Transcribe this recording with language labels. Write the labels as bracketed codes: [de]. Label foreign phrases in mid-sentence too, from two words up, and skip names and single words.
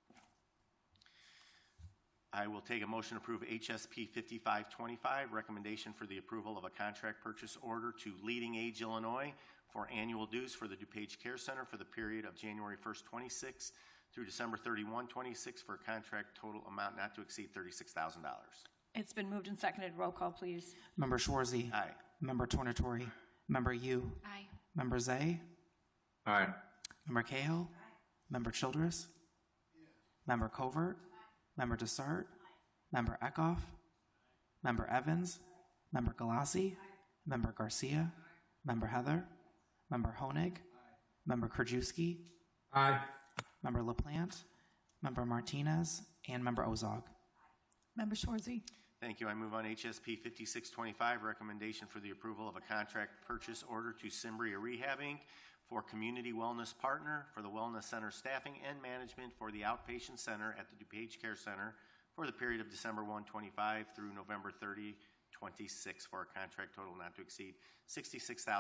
[en] I will take a motion to approve HSP 5525, recommendation for the approval of a contract purchase order to Leading Age Illinois for annual dues for the DuPage Care Center for the period of January 1st, 26 through December 31, 26 for a contract total amount not to exceed $36,000. It's been moved and seconded. Roll call, please. Member Schwarzy. Aye. Member Tornatori. Member Yu. Aye. Member Zay. Aye. Member Cahill. Member Childress. Member Covert. Member Desart. Member Eckhoff. Member Evans. Member Galassi. Member Garcia. Member Heather. Member Honig. Member Krajewski. Aye. Member LaPlante. Member Martinez. And Member Ozog. Member Schwarzy. Thank you. I move on HSP 5625, recommendation for the approval of a contract purchase order to Cimbria Rehab Inc. for Community Wellness Partner for the Wellness Center staffing and management for the outpatient center at the DuPage Care Center for the period of December 1, 25 through November 30, 26 for a contract total not to exceed $66,500.